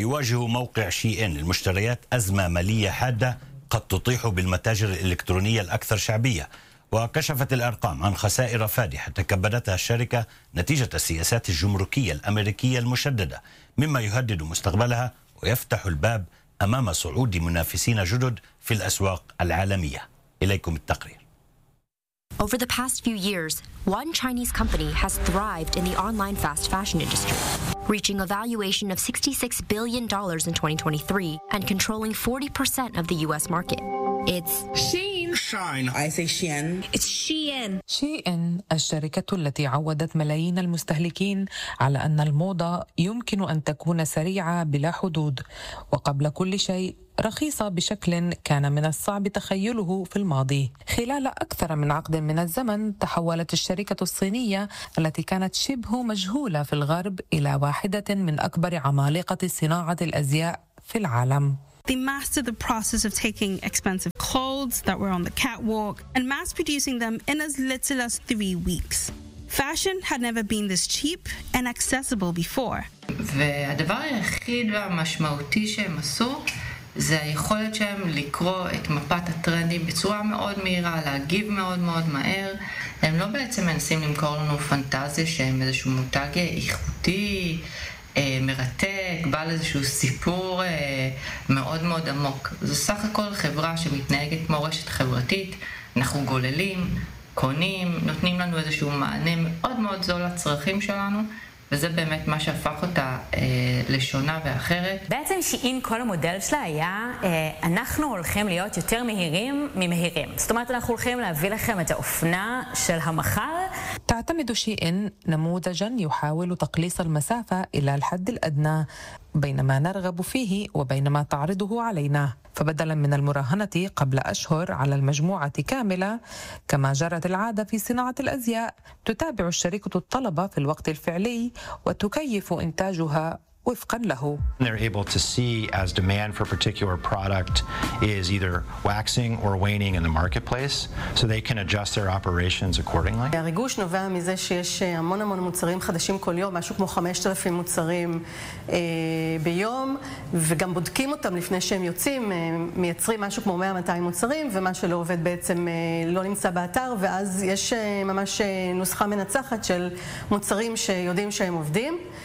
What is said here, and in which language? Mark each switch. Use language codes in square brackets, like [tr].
[ar] يواجه موقع شيئين المشتريات أزمة مالية حادة قد تطيح بالمتاجر الإلكترونية الأكثر شعبية، وكشفت الأرقام عن خسائر فادحة تكبدتها الشركة نتيجة السياسات الجمركية الأمريكية المشددة، مما يهدد مستقبلها ويفتح الباب أمام صعود منافسين جدد في الأسواق العالمية. إليكم التقرير. [en] Over the past few years, one Chinese company has thrived in the online fast fashion industry, reaching a valuation of $66 billion in 2023 and controlling 40% of the U.S. market. It's Shein. Shine. I say Shein. It's Shein. [ar] Shein, الشركة التي عودت ملايين المستهلكين على أن الموضة يمكن أن تكون سريعة بلا حدود وقبل كل شيء رخيصة بشكل كان من الصعب تخيله في الماضي. خلال أكثر من عقد من الزمن تحولت الشركة الصينية التي كانت شبه مجهولة في الغرب إلى واحدة من أكبر عمالقة صناعة الأزياء في العالم. [en] They mastered the process of taking expensive clothes that were on the catwalk and mass producing them in as little as 3 weeks. Fashion had never been this cheap and accessible before. [he] והדבר היחיד והמשמעותי שהם עשו זה היכולת שהם לקרוא את מפת הטרנדים בצורה מאוד מהירה, להגיב מאוד מאוד מהר. הם לא בעצם מנסים למכור לנו פנטזיה שהם איזשהו מותג איכותי, מרתק, בעל איזשהו סיפור מאוד מאוד עמוק. זו סך הכל חברה שמתנהגת כמו רשת חברתית, אנחנו גוללים, קונים, נותנים לנו איזשהו מענה מאוד מאוד זול לצרכים שלנו, וזה באמת מה שהפך אותה לשונה ואחרת. בעצם שאין כל המודל שלה היה, אנחנו הולכים להיות יותר מהירים ממהירים. זאת אומרת, אנחנו הולכים להביא לכם את האופנה של המחר. [ar] تعتمد شيئين نموذجا يحاول تقليص المسافة إلى الحد الأدنى بين ما نرغب فيه وبين ما تعرضه علينا. فبدلا من المراهنة قبل أشهر على المجموعة كاملة كما جرت العادة في صناعة الأزياء، تتابع الشركة الطلبة في الوقت الفعلي وتكيف إنتاجها وفقاً له. [en] They're able to see as demand for a particular product is either waxing or waning in the marketplace, so they can adjust their operations accordingly. [he] הריגוש נובע מזה שיש המון המון מוצרים חדשים כל יום, משהו כמו 5,000 מוצרים ביום, וגם בודקים אותם לפני שהם יוצאים, מייצרים משהו כמו 100-200 מוצרים, ומה שלא עובד בעצם לא נמצא באתר, ואז יש ממש נוסחה מנצחת של מוצרים שיודעים שהם עובדים.